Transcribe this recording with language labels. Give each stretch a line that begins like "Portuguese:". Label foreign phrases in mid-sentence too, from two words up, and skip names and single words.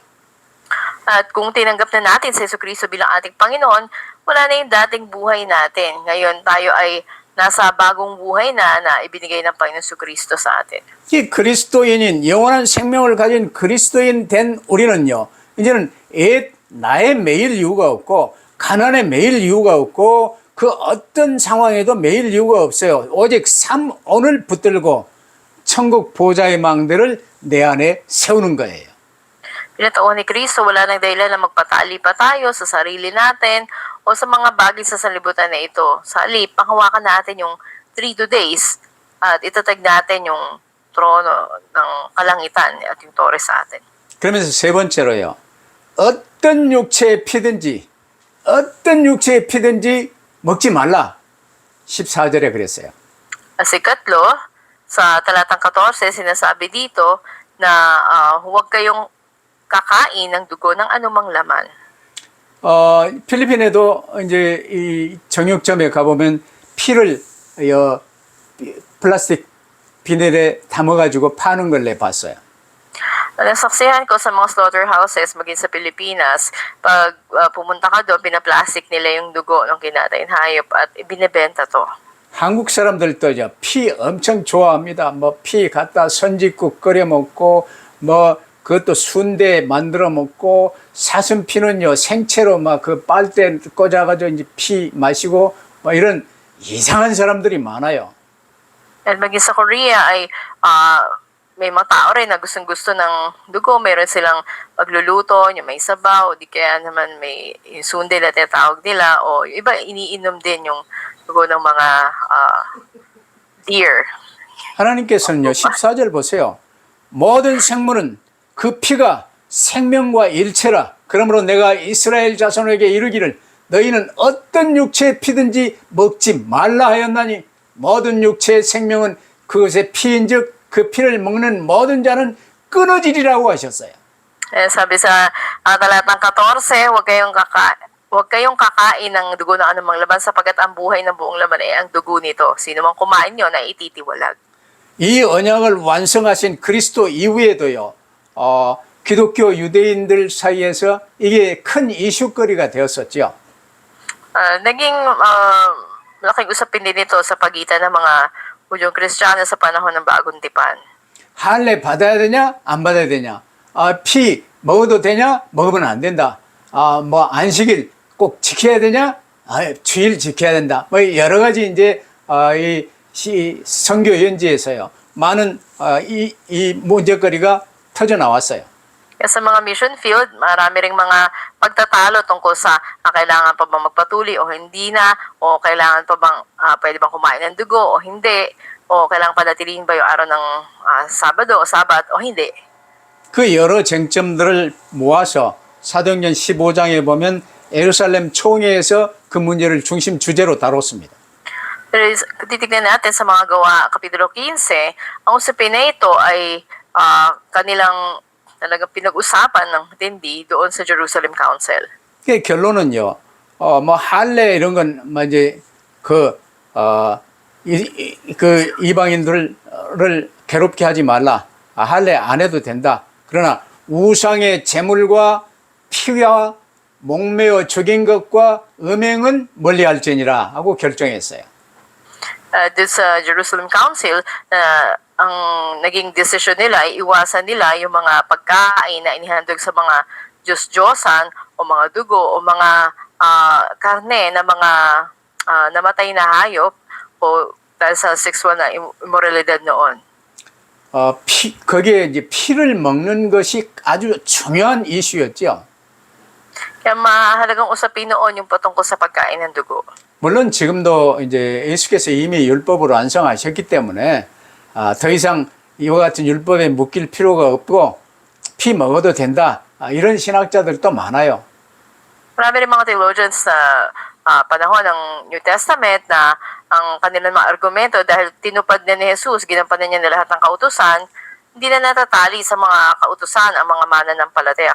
Filipino: At kung tinanggap na natin si Jesucristo bilang ating Panginoon, wala na yung dating buhay natin. Ngayon tayo ay nasa bagong buhay na ibinigay ng Panginoon Jesucristo sa atin.
Korean: 이 그리스도인인 영원한 생명을 가진 그리스도인 된 우리는요. 이제는 나의 매일 이유가 없고 가난에 매일 이유가 없고 그 어떤 상황에도 매일 이유가 없어요. 오직 오늘 붙들고 천국 보좌의 망대를 내 안에 세우는 거예요.
Filipino: Pinataon ni Kristo, wala nang dahilan na magpatali pa tayo sa sarili natin o sa mga bagay sa sanlibutan na ito. Sa halip, panghawakan natin yung 3 days at itatag natin yung trono ng kalangitan at yung tore sa atin.
Korean: 그러면서 세 번째로요. 어떤 육체에 피든지 먹지 말라. 14절에 그랬어요.
Filipino: At ikatlo, sa talatang 14, sinasabi dito na huwag kayong kakain ng dugo ng anumang laman.
Korean: 필리핀에도 이제 이 정육점에 가보면 피를 플라스틱 비닐에 담아가지고 파는 걸 내 봤어요.
Filipino: Nasaksihan ko sa mga slaughterhouses, maging sa Pilipinas, pag pumunta ka doon, pinaplastic nila yung dugo ng kinatay ng hayop at ibinebenta to.
Korean: 한국 사람들도 피 엄청 좋아합니다. 뭐 피 갖다 선짓국 끓여 먹고 뭐 그것도 순대 만들어 먹고 사슴 피는요 생채로 막 그 빨대 꽂아가지고 이제 피 마시고 뭐 이런 이상한 사람들이 많아요.
Filipino: At maging sa Korea ay may mga tao rin na gustong-gusto ng dugo, meron silang magluluto, yung may sabaw, di kaya naman may yung sundel na tinatawag nila, o yung iba iniinom din yung dugo ng mga deer.
Korean: 하나님께서는요, 14절 보세요. 모든 생물은 그 피가 생명과 일체라. 그러므로 내가 이스라엘 자손에게 이르기를 너희는 어떤 육체의 피든지 먹지 말라 하였나니 모든 육체의 생명은 그것의 피인즉 그 피를 먹는 모든 자는 끊어지리라고 하셨어요.
Filipino: Sabi sa talatang 14, huwag kayong kakain ng dugo ng anumang laman sapagkat ang buhay ng buong laman ay ang dugo nito. Sino mang kumain nyo na ititiwalag.
Korean: 이 언약을 완성하신 그리스도 이후에도요, 기독교 유대인들 사이에서 이게 큰 이슈거리가 되었었죠.
Filipino: Naging malaking usapin din ito sa pagitan ng mga Hudyong Kristiyano sa panahon ng Bagong Tipan.
Korean: 할례 받아야 되냐 안 받아야 되냐, 피 먹어도 되냐 먹으면 안 된다, 뭐 안식일 꼭 지켜야 되냐, 주일 지켜야 된다, 뭐 여러 가지 이제 이 선교 연지에서요 많은 이 문제거리가 터져 나왔어요.
Filipino: Kaya sa mga
English: mission field,
Filipino: marami ring mga pagtatalo tungkol sa kailangan pa bang magpatuli o hindi na, o kailangan pa bang pwede bang kumain ng dugo o hindi, o kailangan panatilihin ba yung araw ng Sabado o Sabat o hindi.
Korean: 그 여러 쟁점들을 모아서 사도행전 15장에 보면 예루살렘 총회에서 그 문제를 중심 주제로 다뤘습니다.
Filipino: Titignan natin sa mga gawa, Kapitulo 15, ang usapin na ito ay kanilang talagang pinag-usapan ng tindi doon sa Jerusalem Council.
Korean: 그 결론은요, 뭐 할례 이런 건 뭐 이제 그 이방인들을 괴롭게 하지 말라. 할례 안 해도 된다. 그러나 우상의 제물과 피와 목매어 죽인 것과 음행은 멀리할지니라 하고 결정했어요.
Filipino: Doon sa Jerusalem Council, ang naging desisyon nila ay iwasan nila yung mga pagkain na inihandog sa mga Diyos-Diyosan o mga dugo o mga karne na mga namatay na hayop o dahil sa sexual na immoralidad noon.
Korean: 거기에 이제 피를 먹는 것이 아주 중요한 이슈였죠.
Filipino: Kaya mahalagang usapin noon yung patungkol sa pagkain ng dugo.
Korean: 물론 지금도 이제 예수께서 이미 율법으로 완성하셨기 때문에 더 이상 이와 같은 율법에 묶일 필요가 없고 피 먹어도 된다, 이런 신학자들도 많아요.
Filipino: Marami rin mga theologians sa panahon ng New Testament na ang kanilang mga argumento dahil tinupad na ni Jesus, ginampanan niya na lahat ng kautusan, hindi na natatali sa mga kautusan ang mga mananampalataya.